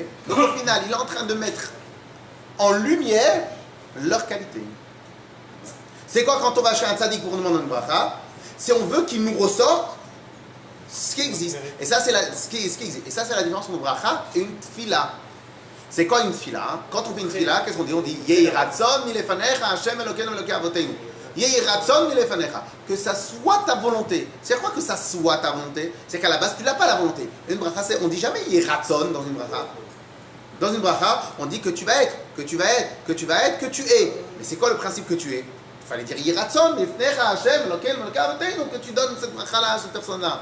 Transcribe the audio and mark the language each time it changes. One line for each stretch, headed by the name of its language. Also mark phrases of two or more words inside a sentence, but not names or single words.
French: Donc au final, il est en train de mettre en lumière leur qualité. C'est quoi quand on va chez un tzaddik pour demander une bracha? Si on veut qu'il nous ressorte ce qui existe. Et ça, c'est ce qui existe. Et ça, c'est la différence entre une bracha et une tfila. C'est quoi une tfila? Quand on fait une tfila, qu'est-ce qu'on dit?
Hebrew: On dit יהי רצון מלפניך ה' אלוקינו אלוקי אבותינו. יהי רצון מלפניך.
French: Que ça soit ta volonté. C'est quoi que ça soit ta volonté? C'est qu'à la base, tu n'as pas la volonté. Une bracha, on dit jamais
Hebrew: יהי רצון
French: dans une bracha. Dans une bracha, on dit que tu vas être, que tu vas être, que tu vas être, que tu es. Mais c'est quoi le principe que tu es?
Hebrew: Il fallait dire יהי רצון מלפניך ה' אלוקינו אלוקי אבותינו,
French: que tu donnes cette bracha-là à cette personne-là.